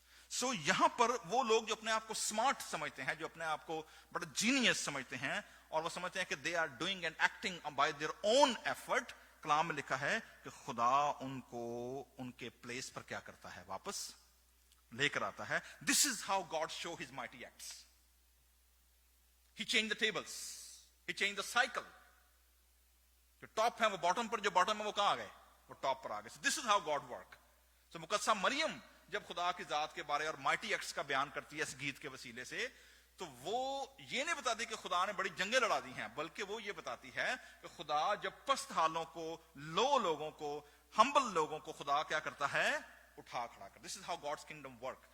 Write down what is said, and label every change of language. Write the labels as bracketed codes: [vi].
[ur] سو یہاں پر وہ لوگ جو اپنے آپ کو سمارٹ سمجھتے ہیں, جو اپنے آپ کو بڑا جینیس سمجھتے ہیں, اور وہ سمجھتے ہیں کہ [en] they are doing and acting by their own effort, [ur] کلام میں لکھا ہے کہ خدا ان کو ان کے پلیس پر کیا کرتا ہے, واپس لے کر آتا ہے. [en] This is how God show his mighty acts. He change the tables, he change the cycle. [ur] جو ٹاپ ہے وہ باٹم پر, جو باٹم ہے وہ کہاں آ گئے, وہ ٹاپ پر آ گئے. [en] This is how God work. [ur] تو مقدسہ مریم جب خدا کی ذات کے بارے اور مائٹی ایکٹس کا بیان کرتی ہے اس گیت کے وسیلے سے, تو وہ یہ نہیں بتاتی کہ خدا نے بڑی جنگیں لڑا دی ہیں, بلکہ وہ یہ بتاتی ہے کہ خدا جب پست حالوں کو, لو لوگوں کو, ہمبل لوگوں کو خدا کیا کرتا ہے, اٹھا کھڑا کر. [en] This is how God's kingdom work.